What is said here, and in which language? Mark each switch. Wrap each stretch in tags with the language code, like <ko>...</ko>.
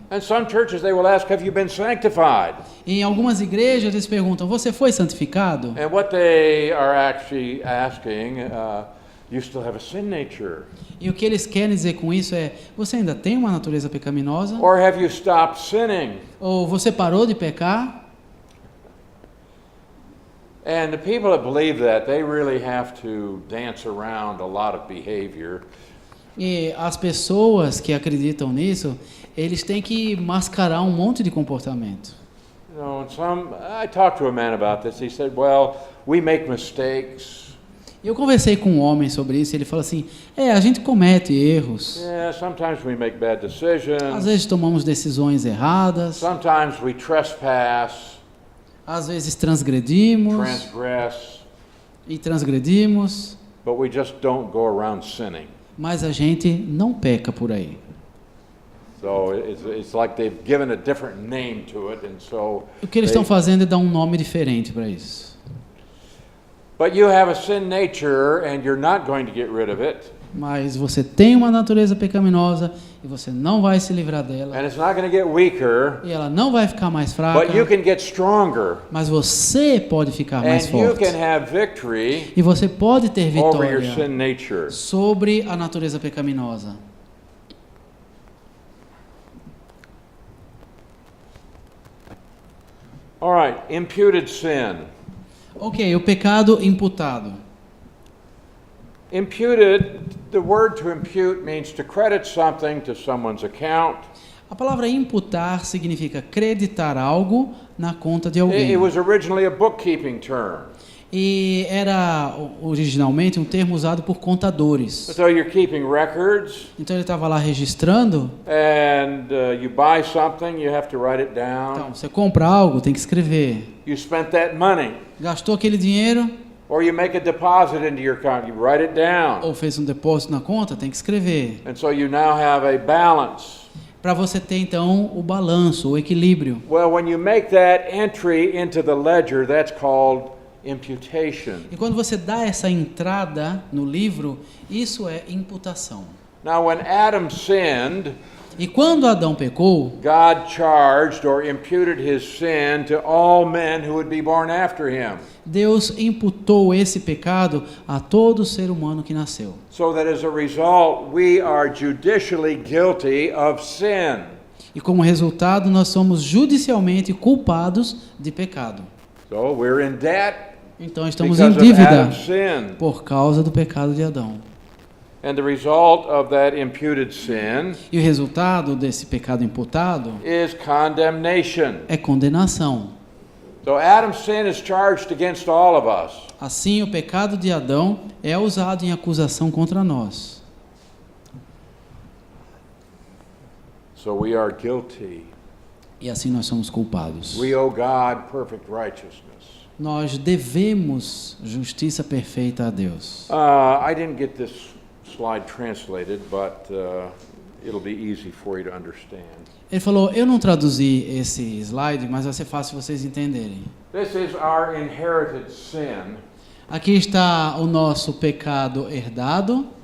<en>And some churches they will ask, have you been sanctified?</en> <pt>Em algumas igrejas eles perguntam: você foi santificado?</pt> <en>And what they are actually asking, you still have a sin nature?</en> <pt>E o que eles querem dizer com isso é: você ainda tem uma natureza pecaminosa?</pt> <en>Or have you stopped sinning?</en> <pt>Ou você parou de pecar?</pt> <en>And the people that believe that, they really have to dance around a lot of behavior.</en> <pt>E as pessoas que acreditam nisso, eles têm que mascarar um monte de comportamento.</pt> <en>You know, I talked to a man about this. He said, well, we make mistakes.</en> <pt>Eu conversei com um homem sobre isso, e ele falou assim: a gente comete erros.</pt> <en>Yeah, sometimes we make bad decisions.</en> <pt>Às vezes tomamos decisões erradas,</pt> <en>Sometimes we trespass,</en> <pt>às vezes transgredimos e transgredimos,</pt> <en>but we just don't go around sinning.</en> <pt>mas a gente não peca por aí.</pt> <en>So it's like they've given a different name to it, and so.</en> <pt>O que eles estão fazendo é dar um nome diferente para isso.</pt> <en>But you have a sin nature, and you're not going to get rid of it.</en> <pt>Mas você tem uma natureza pecaminosa e você não vai se livrar dela.</pt> <en>And it's not going to get weaker,</en> <pt>E ela não vai ficar mais fraca.</pt> <en>but you can get stronger,</en> <pt>Mas você pode ficar mais</pt> <en>and you</en> <pt>forte.</pt> <en>can have victory</en> <pt>E você pode ter</pt> <en>over your</en> <pt>vitória</pt> <en>sin nature.</en> <pt>sobre a natureza pecaminosa.</pt> <en>All right, imputed sin.</en> <pt>Ok, o pecado imputado.</pt> <en>Imputed, the word to impute means to credit something to someone's account.</en> <pt>A palavra imputar significa creditar algo na conta de alguém.</pt> <en>It was originally a bookkeeping term.</en> <pt>E era originalmente um termo usado por contadores.</pt> <en>So you're keeping records,</en> <pt>Então ele estava lá registrando.</pt> <en>and you buy something, you have to write it down.</en> <pt>Então, você compra algo, tem que escrever.</pt> <en>You spent that money,</en> <pt>Gastou aquele dinheiro</pt> <en>or you make a deposit into your account, you write it down.</en> <pt>ou fez um depósito na conta, tem que escrever.</pt> <en>And so you now have a balance.</en> <pt>Para você ter então o balanço, o equilíbrio.</pt> <en>Well, when you make that entry into the ledger, that's called imputation.</en> <pt>E quando você dá essa entrada no livro, isso é imputação.</pt> <en>Now, when Adam sinned,</en> <pt>E quando Adão pecou,</pt> <en>God charged or imputed his sin to all men who would be born after him,</en> <pt>Deus imputou esse pecado a todo ser humano que nasceu.</pt> <en>so that as a result, we are judicially guilty of sin.</en> <pt>E como resultado, nós somos judicialmente culpados de pecado.</pt> <en>So we're in debt</en> <pt>Então estamos</pt> <en>because</en> <pt>em</pt> <en>of</en> <pt>dívida</pt> <en>Adam's sin.</en> <pt>por causa do pecado de Adão.</pt> <en>And the result of that imputed sin</en> <pt>E o resultado desse pecado imputado</pt> <en>is condemnation.</en> <pt>é condenação.</pt> <en>So Adam's sin is charged against all of us.</en> <pt>Assim, o pecado de Adão é usado em acusação contra nós.</pt> <en>So we are guilty.</en> <pt>E assim nós somos culpados.</pt> <en>We owe God perfect righteousness.</en> <pt>Nós devemos justiça perfeita a Deus.</pt> <en>I didn't get this slide translated, but it'll be easy for you to understand.</en> <pt>Ele falou: eu não traduzi esse slide, mas vai ser fácil vocês entenderem.</pt> <en>This is our inherited sin,</en> <pt>Aqui está o nosso pecado herdado.</pt>